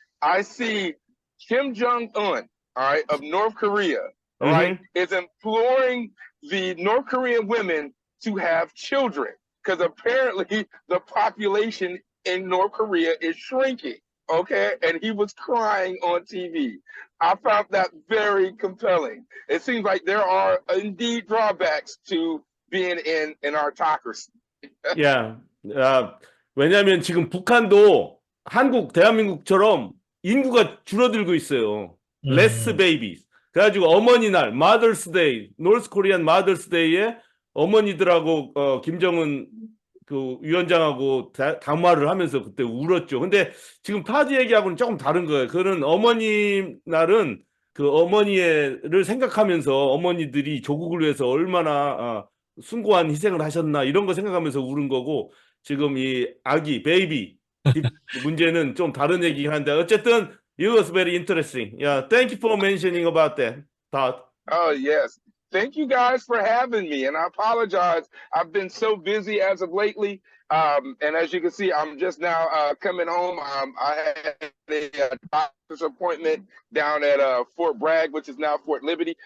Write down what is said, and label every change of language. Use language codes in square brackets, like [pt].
[en] I see Kim Jong-un, all right, of North Korea, all right, is imploring the North Korean women to have children because apparently the population in North Korea is shrinking, okay? And he was crying on TV. I found that very compelling. It seems like there are indeed drawbacks to being in an autocracy. Yeah. [ko] 왜냐하면 지금 북한도 한국, 대한민국처럼 인구가 줄어들고 있어요. [en] Less babies. [ko] 그래가지고 어머니 날, [en] Mother's Day, North Korean Mother's Day [ko] 에 어머니들하고 김정은 그 위원장하고 담화를 하면서 그때 울었죠. 근데 지금 타지 얘기하고는 조금 다른 거예요. 그는 어머니 날은 그 어머니를 생각하면서 어머니들이 조국을 위해서 얼마나 숭고한 희생을 하셨나 이런 거 생각하면서 우는 거고, 지금 이 아기 베이비 문제는 좀 다른 얘기긴 한데 어쨌든 [en] it was very interesting. Yeah, thank you for mentioning about that, Todd. Oh, yes. Thank you guys for having me. And I apologize. I've been so busy as of lately. And as you can see, I'm just now coming home. I had a doctor's appointment down at Fort Bragg, which is now Fort Liberty.